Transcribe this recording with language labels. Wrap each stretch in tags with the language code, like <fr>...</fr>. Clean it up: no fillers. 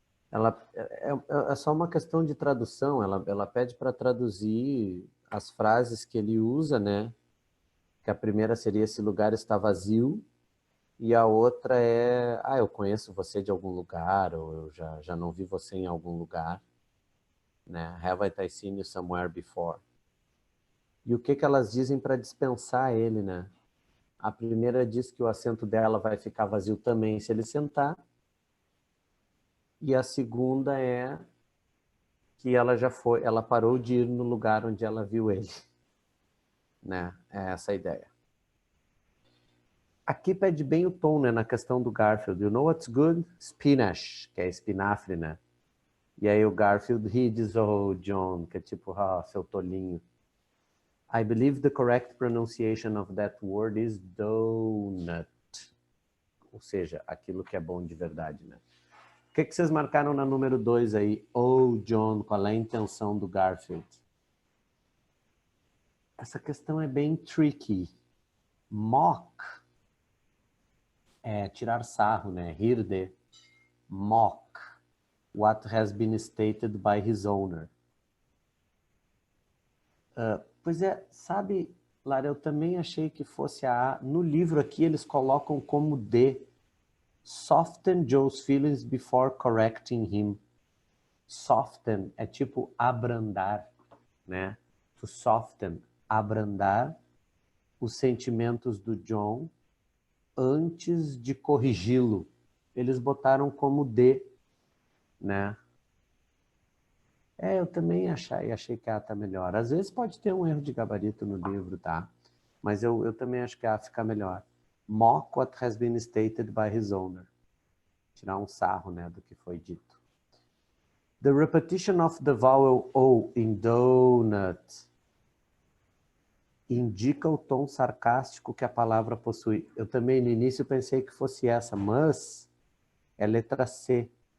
<pt>Ela é só uma questão de tradução, ela pede para traduzir as frases que ele usa, né? Que a primeira seria esse lugar está vazio, e a outra é, eu conheço você de algum lugar, ou eu já não vi você em algum lugar, né?</pt> <en>Have I seen you somewhere before?</en> <pt>E o que elas dizem para dispensar ele, né? A primeira diz que o assento dela vai ficar vazio também se ele sentar, e a segunda é que ela parou de ir no lugar onde ela viu ele, né? É essa a ideia. Aqui pede bem o tom, né, na questão do Garfield.</pt> <en>You know what's good?</en> <pt>Spinach, que é espinafre, né? E aí o Garfield ri e diz, oh, John, que é tipo, seu tolinho.</pt> <en>I believe the correct pronunciation of that word is donut.</en> <pt>Ou seja, aquilo que é bom de verdade, né? O que vocês marcaram na número 2 aí? Oh, John, qual é a intenção do Garfield? Essa questão é bem tricky. Mock é tirar sarro, né? Rir de.</pt> <en>Mock what has been stated by his owner.</en> <pt>Pois é, sabe, Lara, eu também achei que fosse a A. No livro aqui eles colocam como D.</pt> <en>Soften Joe's feelings before correcting him.</en> <pt>Soften é tipo abrandar, né? To soften, abrandar os sentimentos do John antes de corrigi-lo. Eles botaram como D, né? Eu também achei que a tá melhor. Às vezes pode ter um erro de gabarito no livro, tá? Mas eu também acho que a fica melhor.</pt> <en>Mock what has been stated by his owner.</en> <pt>Tirar um sarro, né, do que foi dito.</pt> <en>The repetition of the vowel O in donut</en> <pt>indica o tom sarcástico que a palavra possui. Eu também no início pensei que fosse essa, mas é letra C.</pt>